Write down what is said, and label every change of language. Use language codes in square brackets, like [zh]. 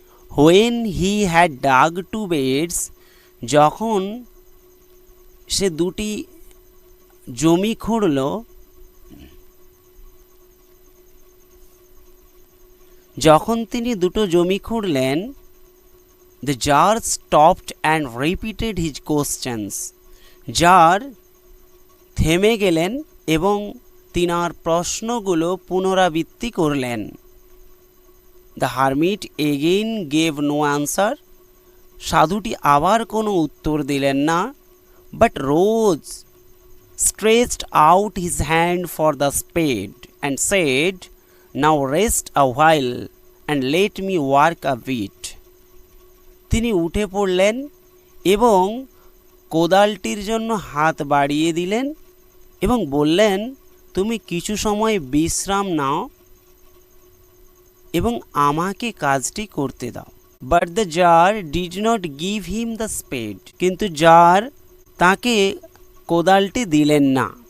[en] when he had dug 2 beds, [bn] যখন সে 2টি জমি খুঁড়ল, যখন তিনি 2টো জমি খুঁড়লেন, [en] The jar stopped and repeated his questions. [bn] Jar থেমে গেলেন এবং তিনার প্রশ্নগুলো পুনরাবৃত্তি করলেন। [en] The hermit again gave no answer. [bn] সাধুটি আবার কোনো উত্তর দিলেন না, [en] but rose, stretched out his hand for the spade and said, now rest a while and let me work a bit. [bn] তিনি উঠে পড়লেন এবং কোদালটির জন্য হাত বাড়িয়ে দিলেন এবং বললেন, তুমি কিছু সময় বিশ্রাম নাও এবং আমাকে কাজটি করতে দাও। [en] but the tsar did not give him the spade, [bn] কিন্তু জার তাকে কোদালটি দিলেন না।